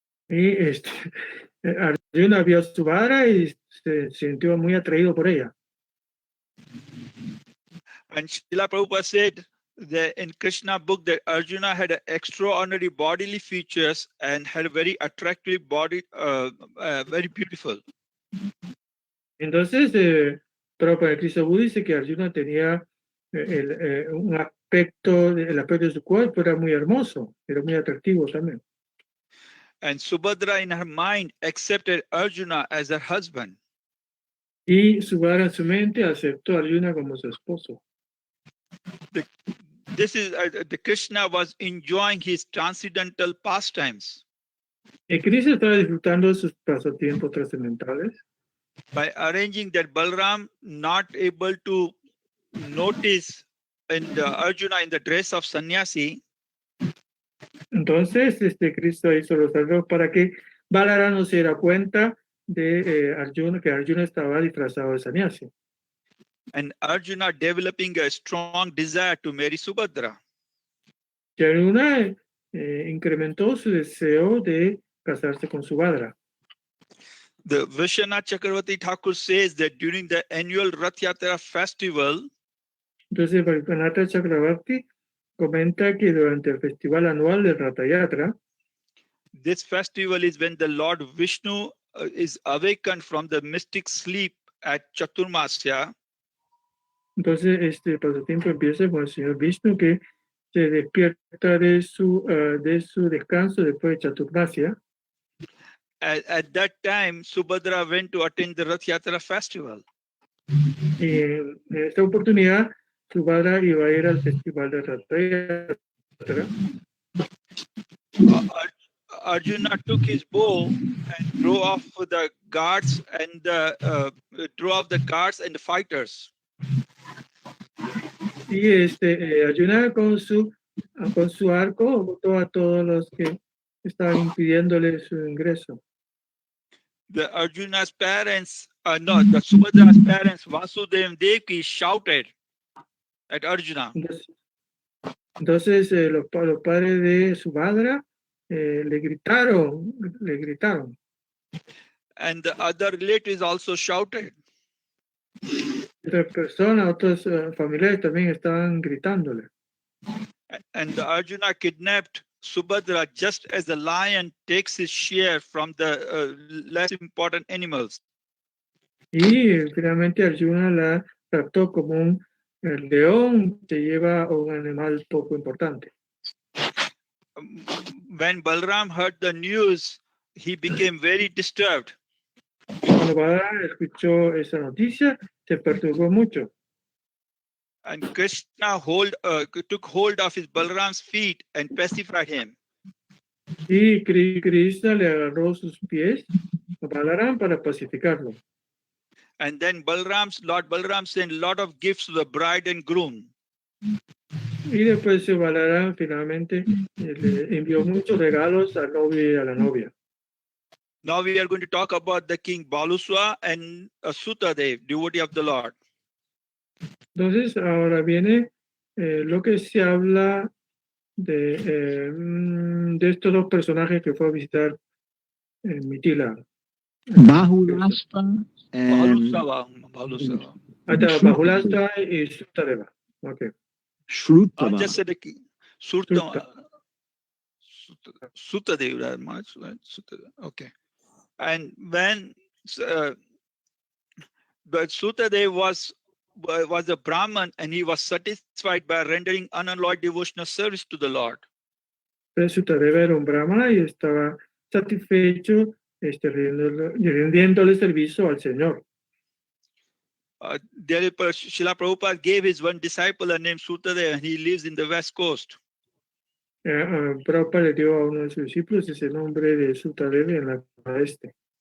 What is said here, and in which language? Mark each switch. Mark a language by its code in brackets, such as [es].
[es] Y Arjuna vio a Subhadra y se sintió muy atraído por ella. [en] And Srila Prabhupada said that in Krishna book that Arjuna had extraordinary bodily features and had a very attractive body, very beautiful. [es] Entonces, Prabhupada Krishna dice que Arjuna tenía el aspecto de su cuerpo era muy hermoso, era muy atractivo también. [en] And Subhadra in her mind accepted Arjuna as her husband. [es] Y Subhadra en su mente aceptó a Arjuna como su esposo. [en] The Krishna was enjoying his transcendental pastimes. [es] Krishna estaba disfrutando de sus pasatiempos trascendentales. [en] By arranging that Balram not able to notice Arjuna in the dress of sannyasi. [es] Entonces, Cristo hizo los arreglos para que Balaram no se diera cuenta de Arjuna, que Arjuna estaba disfrazado de sannyasi. [en] And Arjuna developing a strong desire to marry Subhadra. [es] Y Arjuna incrementó su deseo de casarse con Subhadra. [en] The Vishwanath Chakravarti Thakur says that during the annual Rath Yatra festival, [es] entonces Vishwanath Chakravarti comenta que durante el festival anual del Ratha Yatra, [en] this festival is when the Lord Vishnu is awakened from the mystic sleep at Chaturmasya. [es] entonces este pasatiempo empieza con el señor Vishnu que se despierta de su descanso después de Chaturmasya. [en] At that time, Subhadra went to attend the Rath Yatra festival. [es] Y en esta oportunidad, Subhadra iba a ir al festival de Ratha Yatra. [en] Arjuna took his bow and drew off the guards and the fighters. [es] Y Arjuna con su arco botó a todos los que estaban impidiéndole su ingreso. [en] The Subhadra's parents, Vasudeva and Devaki, shouted at Arjuna. [es] Entonces los padres de Subhadra le gritaron. [en] And the other relatives also shouted. [es] Otras personas, otros familiares también estaban gritándole. [en] And the Arjuna kidnapped Subhadra just as the lion takes his share from the less important animals. [es] Y finalmente Arjuna la trató como un león que lleva a un animal poco importante. [en] When Balram heard the news, he became very disturbed. [es] Cuando Balaram escuchó esa noticia, se perturbó mucho. [en] And Krishna took hold of his Balram's feet and pacified him. [es] Y Krishna le agarró sus pies a Balaram para pacificarlo. [en] And then Lord Balram sent a lot of gifts to the bride and groom. [es] Y después Balaram finalmente le envió muchos regalos al novio y a la novia. [en] Now we are going to talk about the king Baluswa and Sutadev, devotee of the Lord. [es] Entonces ahora viene lo que se habla de estos dos personajes que fue a visitar Mithila. [en] Bahulasta and Balusava. [es] Bahulasta y Sutadeva. Okay. Shrutava. [en] Just said the king. Sutadev, right? Okay. And when but Sutadev was a Brahman and he was satisfied by rendering unalloyed devotional service to the Lord. [es] Sutadeva era un brahmana y estaba satisfecho rindiéndole servicio al Señor. [en] Srila Prabhupada gave his one disciple a name Sutadev and he lives in the West Coast. [es] Prabhupada le dio a uno de sus discípulos ese nombre de Sutadeva en la oeste.